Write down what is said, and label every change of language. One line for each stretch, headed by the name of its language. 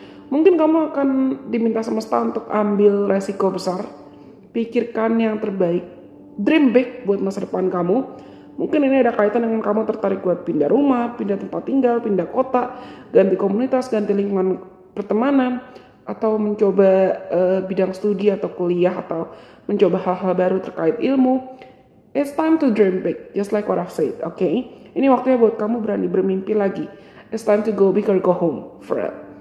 Indonesian: Mungkin kamu akan diminta semesta untuk ambil resiko besar, pikirkan yang terbaik,
English: dream big
Indonesian: buat masa depan kamu. Mungkin ini ada kaitan dengan kamu tertarik buat pindah rumah, pindah tempat tinggal, pindah kota, ganti komunitas, ganti lingkungan pertemanan, atau mencoba bidang studi atau kuliah, atau mencoba hal-hal baru terkait ilmu.
English: It's time to dream big, just like what I've said, okay?
Indonesian: Ini waktunya buat kamu berani bermimpi lagi.
English: It's time to go big or go home, for real.